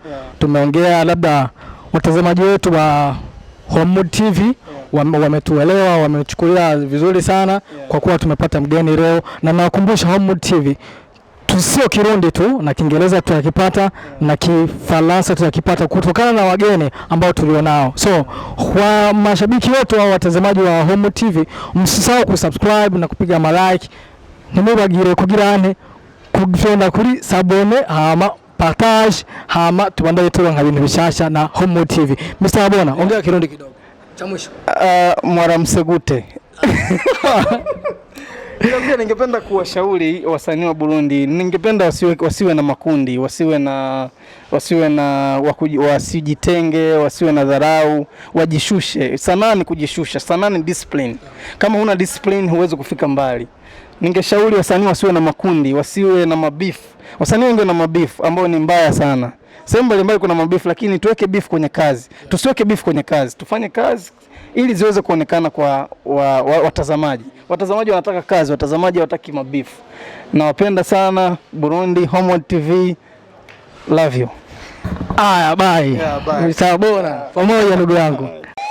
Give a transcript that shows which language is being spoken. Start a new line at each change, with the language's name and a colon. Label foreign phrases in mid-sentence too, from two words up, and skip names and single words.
Swahili: Tumeongea labda watazamaji wetu wa Homewood TV wametuelewa, wamechukulia vizuri sana kwa kuwa tumepata mgeni leo, na nawakumbusha Homewood TV sio Kirundi tu na Kiingereza tunakipata na Kifaransa tunakipata kutokana na wageni ambao tulionao. So kwa mashabiki wetu au watazamaji wa Homewood TV, msisahau kusubscribe na kupiga like.
Rundi: Nimubagire kugirane kugenda kuri sabone hama partage hama tubandaye turonka ibintu bishasha na Homewood TV.
Swahili: Mr. Habona, ongea Kirundi kidogo cha mwisho.
Rundi: Mwaramsegute.
Swahili: Pia ningependa kuwashauri wasanii wa Burundi, ningependa wasiwe na makundi, wasijitenge, wasiwe na dharau, wajishushe. Sanaa ni kujishusha, sanaa ni discipline. Kama huna discipline huwezi kufika mbali. Ningeshauri wasanii wasiwe na makundi, wasiwe na mabeef. Wasanii wengi wana mabeef ambao ni mbaya sana. Sehemu mbalimbali kuna mabeef, lakini tuweke beef kwenye kazi. Tusiweke beef kwenye kazi. Tufanye kazi ili ziweze kuonekana kwa watazamaji. Watazamaji wanataka kazi, watazamaji hawataki mabeef. Nawapenda sana Burundi, Homewood TV.
English: Love you. Bye. Yeah, bye. Mr.
Swahili: Habona, pamoja ndugu yangu.